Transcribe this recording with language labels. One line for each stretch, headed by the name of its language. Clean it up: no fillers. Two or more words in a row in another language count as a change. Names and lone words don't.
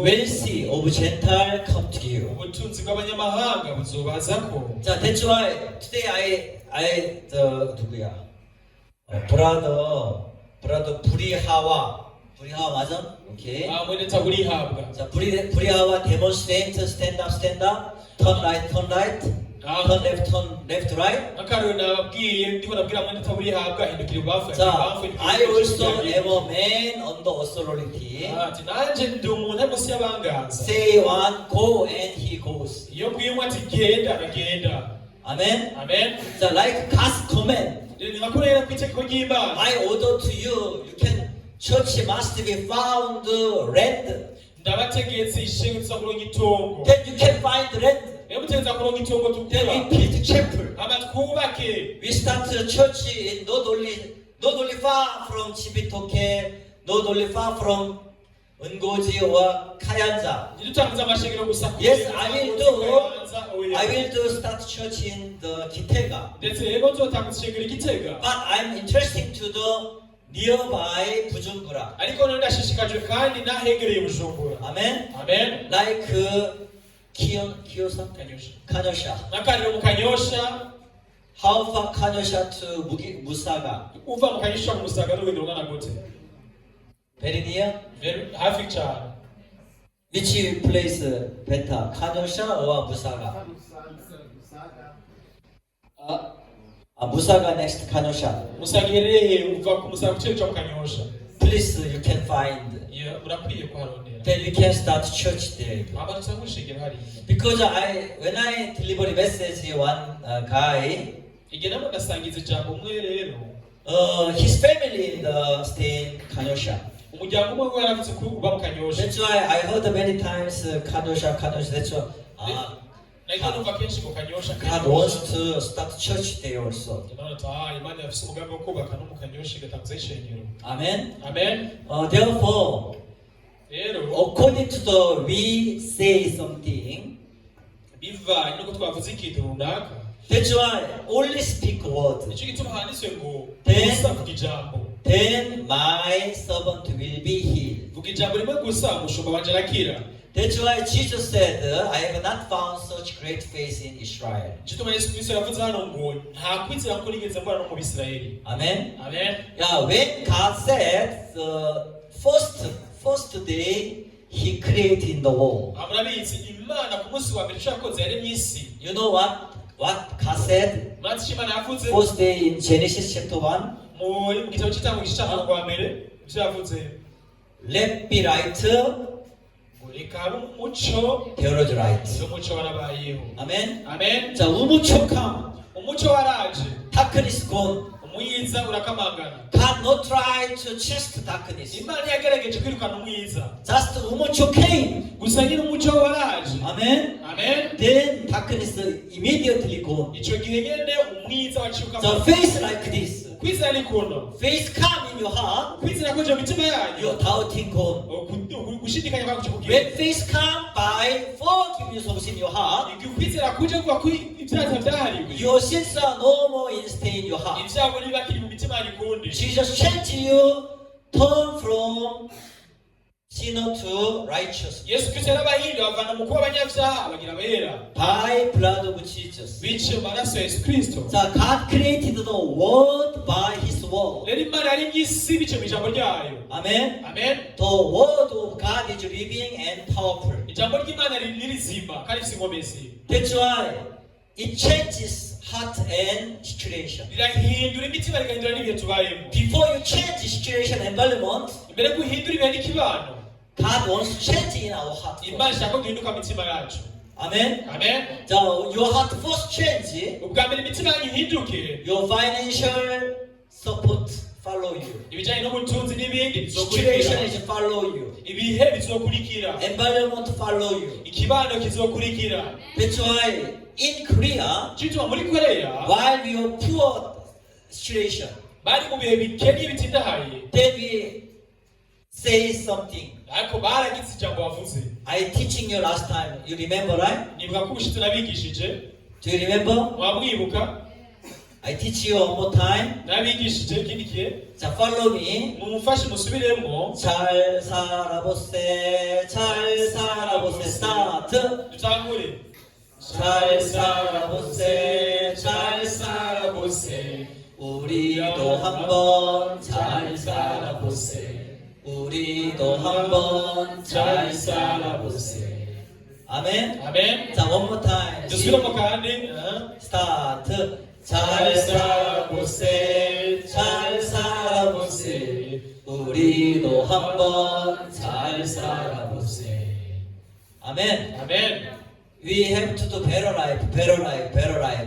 English: Wealthy of Gentile come to you.
Rundi: ubutunzi bw'abanyamahanga buzobaza ko.
Korean: 자,
English: that's why today 누구야?
Korean: brother 브리하와 맞아? 오케이.
Rundi: mwene taburihabwa.
Korean: 자, 브리하와 demonstrate,
English: stand up, turn right, turn left, right.
Rundi: akarero nababwiye ndiko nabwira mwene taburihabwa hindukira ibubafu.
Korean: 자,
English: I also am a man under authority.
Rundi: ati nanjye ndi umuntu ari munsi y'abanganza.
English: Say one, go, and he goes.
Rundi: iyo mbwiye umwe ati genda aragenda.
English: Amen.
Rundi: amen.
Korean: 자,
English: like God's command.
Rundi: ni nka kurera ku itegeko ry'Imana.
English: My order to you can. Church must be found land.
Rundi: ndabategetse ishengero tuza kuronka itongo.
English: Then you can find land.
Rundi: rero mutegeza kuronka itongo
English: Then
Rundi: tukura.
English: we build chapel.
Rundi: hama twubake.
English: We start the church in not only far from Chibitoke, not only far from 은고지와 카얀자.
Rundi: ntidutangiza amashengero gusa
English: Yes, I will do.
Rundi: Oya.
English: I will do start church in the Kitega.
Rundi: ndetse yego nzotangiza ishengero i Gitega
English: But I'm interested to the nearby Bujumbura.
Rundi: ariko none ndashishikajwe kandi n'ahegereye Bujumbura
English: Amen.
Rundi: amen
English: Like Kiyosa,
Rundi: Kanyosha
English: Kanyosha.
Rundi: n'akariro mu Kanyosha
English: How far Kanyosha to Musaga?
Rundi: uva mu Kanyosha mu Musaga n'urugendo rungana gute
English: Very near.
Rundi: hafi cyane
English: Which place better? Kanyosha or Musaga? Musaga next Kanyosha.
Rundi: Musaga iherereye uva ku Musaga ku cyo mu Kanyosha
English: Please, you can find.
Rundi: murakwiye kuharondera
English: Then we can start church there.
Rundi: abantu cyangwa ishengero hariya
English: Because when I deliver a message, one guy,
Rundi: igihe namo ndasangiza ijambo umwe rero
English: his family in the stay in Kanyosha.
Rundi: umuryango umwe we yaravutse ko uba mu Kanyosha
English: That's why I heard many times Kanyosha. That's why
Rundi: nahita numva kenshi mu Kanyosha
English: God wants to start church there also.
Rundi: Imana yafise umugambi wo kubaka no mu Kanyosha igatangiza ishengero
English: Amen.
Rundi: amen
English: Therefore,
Rundi: rero
English: according to the we say something,
Rundi: bivanye nuko twavuze ikintu runaka
English: that's why only speak word.
Rundi: nicyo gituma handitswe ngo
English: Then-
Rundi: gusa vuga ijambo
English: Then my servant will be healed.
Rundi: vuga ijambo rimwe gusa umushumba wanje arakira
English: That's why Jesus said, I have not found such great faith in Israel.
Rundi: gituma Yesu Kristo yavuze hano ngo nta kwizera ko nigeze mbona no mu Bisirayeli
English: Amen.
Rundi: amen
English: Yeah, when God said the first day He created the world.
Rundi: murabizi Imana ku munsi wa mbere yakoze yaremye isi
English: You know what God said?
Rundi: murazi icyo Imana yavuze
English: First day in Genesis chapter 1.
Rundi: mu gitabo cy'itangwa igice cya mirongo wa mbere ibyo yavuze
English: Let be light,
Rundi: ngo reka habe umucyo
English: there was light.
Rundi: iyo mucyo warabayeho
English: Amen.
Rundi: amen
English: 자, umucyo come.
Rundi: umucyo waraje
English: Darkness gone.
Rundi: umwiza urakamangana
English: God not try to chase darkness.
Rundi: Imana yagerageje kwirukana umwiza
English: Just umucyo came.
Rundi: gusa nyine umucyo waraje
English: Amen.
Rundi: amen
English: Then darkness immediately gone.
Rundi: icyo gihe nyine umwiza waciye
English: The
Rundi: ukamangana
English: face like this.
Rundi: kwizera ni kuno
English: Faith come in your heart.
Rundi: kwizera koje mu mitima yanyu
English: Your doubting gone.
Rundi: gushidikanya kwacu kugira
English: When faith come by forgiveness of sin in your heart,
Rundi: igihe kwizera kuje kuva ku ibyaha byahariwe
English: your sins are no more in stay in your heart.
Rundi: ibyago niba kiri mu mitima yanyu kundi
English: Jesus changed you, turn from sinner to righteous.
Rundi: Yesu Kristo yarabahinduye bavana mu kuba abanyabyaha bagira abera
English: By blood of Jesus.
Rundi: biciye mu maraso ya Yesu Kristo
English: So God created the world by His word.
Rundi: rero Imana yaremye isi biciye mu ijambo ryayo
English: Amen.
Rundi: amen
English: The word of God is living and powerful.
Rundi: ijambo ry'Imana ni rizima kandi rifite inkomezi
English: That's why it changes heart and situation.
Rundi: rirahindura imitima rigahindura n'ibihe tubayemo
English: Before you change the situation environment,
Rundi: mbere yo guhindura ibihe n'ikibano
English: God wants to change in our heart.
Rundi: Imana ishaka ko gihinduka mu mitima yacu
English: Amen.
Rundi: amen
English: So your heart first change,
Rundi: ubwa mbere imitima yanyu ihinduke
English: your financial support follow you.
Rundi: ibijyanye n'ubutunzi n'ibindi
English: Situation
Rundi: bizokurikira
English: is follow you.
Rundi: ibihe bizokurikira
English: Environment follow you.
Rundi: ikibano kizokurikira
English: That's why in Korea,
Rundi: cyitwa muri Korea
English: while we are poor situation,
Rundi: bari mu bihe bikennye bitindahaye
English: then we say something.
Rundi: ariko baragize ijambo bavuze
English: I teaching you last time. You remember, right?
Rundi: nibuka ko ubushize nabigishije
English: Do you remember?
Rundi: wamwibuka
English: I teach you one more time.
Rundi: nabigishije ikindi gihe
English: So follow me.
Rundi: mumufashe musubiremo
Korean: 잘 살아보세, 잘 살아보세.
English: Start.
Rundi: dutangure
Korean: 잘 살아보세, 잘 살아보세 우리도 한번 잘 살아보세. 우리도 한번 잘 살아보세. 아멘.
Rundi: amen
Korean: 자,
English: one more time.
Rundi: dusubiremo kandi
Korean: 스타트. 잘 살아보세, 잘 살아보세. 우리도 한번 잘 살아보세. 아멘.
Rundi: amen
English: We have to do better life, better life, better life.